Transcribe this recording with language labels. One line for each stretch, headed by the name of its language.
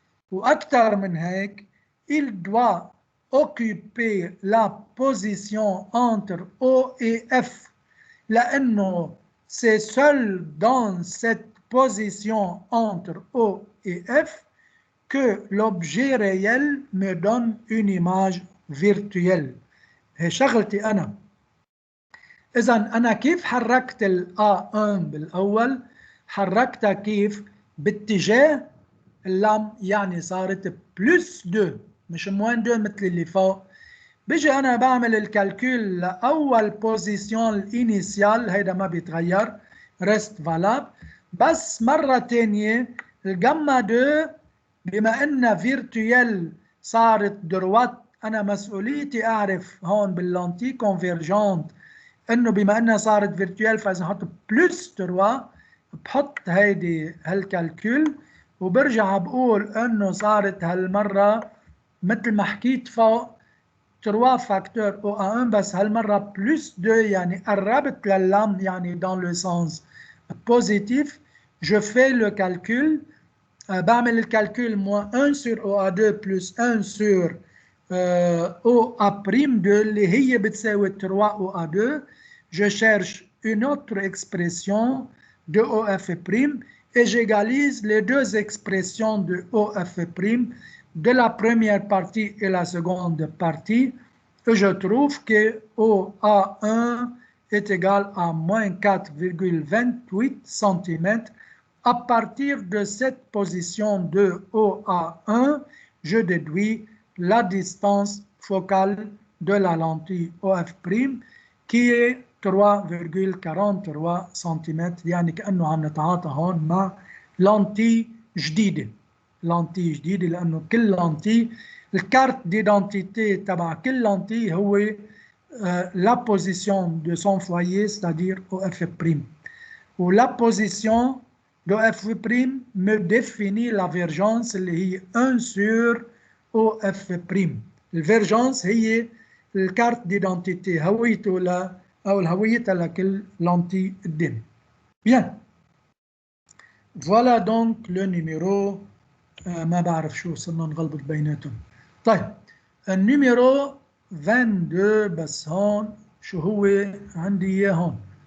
Arabic: وأكثر من هيك
French: il doit occuper la position entre O et F
Arabic: لأنه
French: c'est seul dans cette position entre O et F que l'objet réel me donne une image virtuelle.
Arabic: هي شغلتي أنا. إذا أنا كيف حركت ال A1 بالأول؟ حركتها كيف؟ باتجاه اللام، يعني صارت +2 مش -2 مثل اللي فوق. بيجي أنا بعمل الكالكول لأول بوزيسيون الإنيسيال، هيدا ما بيتغير ريست فالاب، بس مرة تانية الجاما 2 بما أن فيرتويال صارت دروات، أنا مسؤوليتي أعرف هون باللانتي كونفيرجونت إنه بما أنها صارت فيرتويال فإذا حط بلس 3 بحط هيدي هالكالكول وبرجع بقول إنه صارت هالمرة مثل ما حكيت فوق 3 فاكتور او 1 بس هالمرة بلس 2 يعني قربت لللام يعني
French: dans le sens positif. Je fais le calcul.
Arabic: بعمل الكالكول moins 1 sur OA2 plus 1 sur OA'2 اللي هي بتساوي 3 OA2.
French: Je cherche une autre expression de OF' et j'égalise les deux expressions de OF' de la première partie et la seconde partie. Et je trouve que OA1 est égal à moins 4,28 cm. À partir de cette position de OA1, je déduis la distance focale de la lentille OF' qui est 3,43 cm.
Arabic: يعني كأنه عم نتعاطى هون مع لنتي جديدة. لنتي جديدة لأنه كل لنتي الكارت ديدنتيتي تبع كل لنتي هو
French: la position de son foyer, c'est-à-dire OF'. Ou la position de F' me définit la vergence
Arabic: اللي هي
French: 1 sur OF'.
Arabic: الفيرجنس هي الكارت ديدنتيتي هويته أو الهوية لكل لنتي قدام.
French: Bien. Voilà donc le numéro
Arabic: ما بعرف شو صرنا نغلبط بيناتهم. طيب النيميرو 22 بس هون شو هو عندي اياه هون.